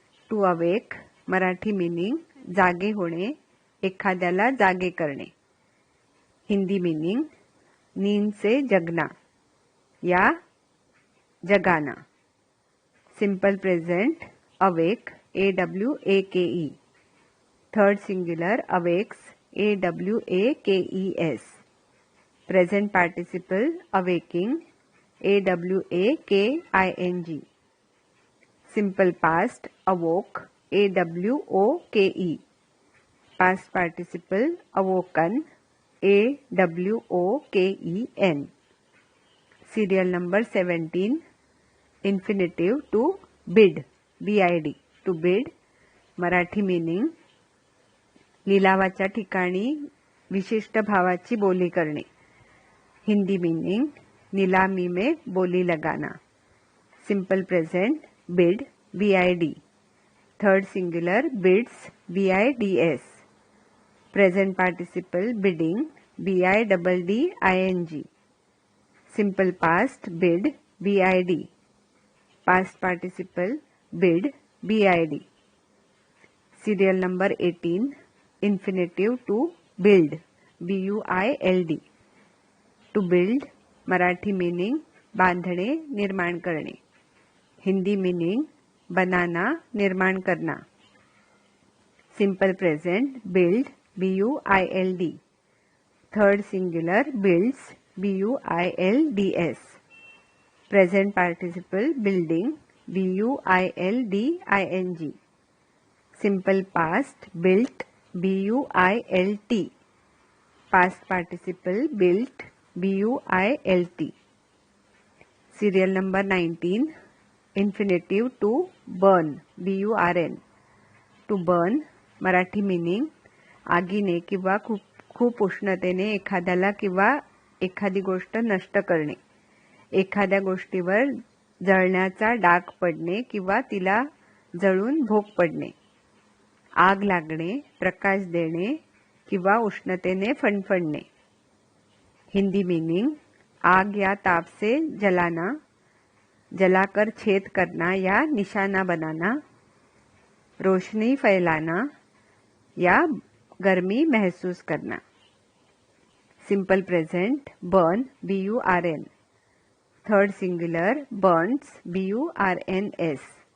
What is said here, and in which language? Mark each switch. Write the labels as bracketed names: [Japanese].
[English] to awake Marathi meaning [Marathi] जागे होणे, एखाद्याला जागे करणे. [English] Hindi meaning [Hindi] नींद से जगना या जगाना. [English] Simple present awake AWAKE. Third singular awakes AWAKES. Present participle awaking AWAKING. Simple past awoke AWOKE. Past participle awoken AWOKEN. Serial number 17. Infinitive to bid BID. To bid Marathi meaning [Marathi] लिलावाच्या ठिकाणी विशिष्ट भावाची बोली करणे. [English] Hindi meaning [Hindi] नीलामी में बोली लगाना. [English] Simple present bid BID. Third singular bids BIDS. Present participle bidding BIDDING. Simple past bid BID. Past participle bid, BID. Serial number 18. Infinitive to build, BUILD. To build, Marathi meaning [Marathi] बांधणे, निर्माण करणे. [English] Hindi meaning [Hindi] बनाना, निर्माण करना. [English] Simple present build, BUILD. Third singular builds, BUILDS. Present participle building, BUILDING. Simple past built, BUILT. Past participle built, BUILT. Serial number 19. Infinitive to burn, BURN. To burn, Marathi meaning [Marathi] आगीने किंवा खूप उष्णतेने एखाद्याला किंवा एखादी गोष्ट नष्ट करणे. एखाद्या गोष्टीवर जळण्याचा डाग पडणे किंवा तिला जळून भोग पडणे. आग लागणे, प्रकाश देणे किंवा उष्णतेने फणफणणे. [English] Hindi meaning [Hindi] आग या ताप से जलाना, जलाकर छेद करना या निशाना बनाना. रोशनी फैलाना या गर्मी महसूस करना. [English] Simple present burn, BURN. Third singular burns, BURNS.